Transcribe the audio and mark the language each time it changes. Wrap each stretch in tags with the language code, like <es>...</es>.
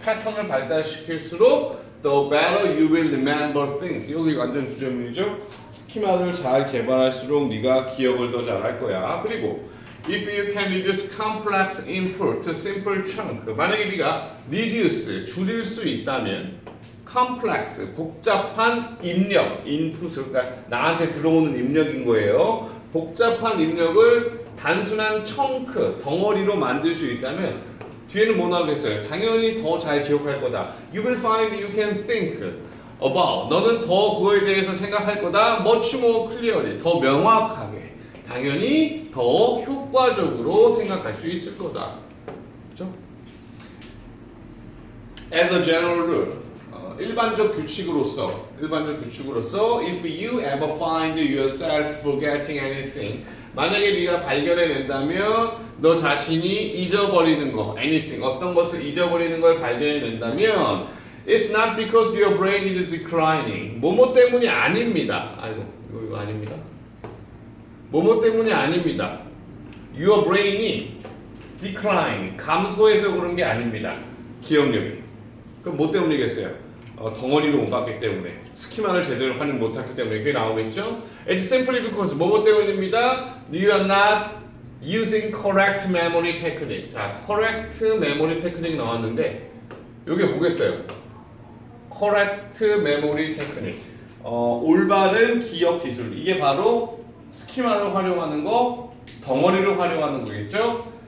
<ko>패턴을 발달시킬수록</ko> <en>the better you will remember things.</en> <ko>여기 완전 주제문이죠. 스키마를 잘 개발할수록 네가 기억을 더 잘할 거야.</ko> <en>그리고 if you can reduce complex input to simple chunk.</en> <ko>만약에 네가 reduce 줄일 수 있다면 complex 복잡한 입력 input을 그러니까 나한테 들어오는 입력인 거예요. 복잡한 입력을 단순한 청크 덩어리로 만들 수 있다면 뒤에는 뭐 나오겠어요? 당연히 더 잘 기억할 거다.</ko> <en>You will find you can think about.</en> <ko>너는 더 그거에 대해서 생각할 거다.</ko> <en>Much more clearly.</en> <ko>더 명확하게. 당연히 더 효과적으로 생각할 수 있을 거다. 그렇죠?</ko> <en>As a general rule.</en> <ko>일반적 규칙으로서</ko> <en>if you ever find yourself forgetting anything</en> <ko>만약에 네가 발견해낸다면 너 자신이 잊어버리는 거 anything 어떤 것을 잊어버리는 걸 발견해낸다면</ko> <en>it's not because your brain is declining</en> <ko>뭐뭐 때문이 아닙니다. 아이고 이거 아닙니다. 뭐뭐 때문이 아닙니다. your brain이 decline 감소해서 그런 게 아닙니다. 기억력이 그럼 뭐 때문이겠어요? 덩어리로 옮겼기 때문에 스키마를 제대로 활용 못했기 때문에 그게 나오겠죠?</ko> <en>It's simply because</en> <ko>뭐뭐 때문입니다.</ko> <en>You are not using correct memory technique.</en> <ko>자,</ko> <en>correct memory technique</en> <ko>나왔는데 이게 뭐겠어요? correct memory technique. 올바른 기억 기술. 이게 바로 스키마를 활용하는 거, 덩어리를 활용하는 거겠죠?</ko>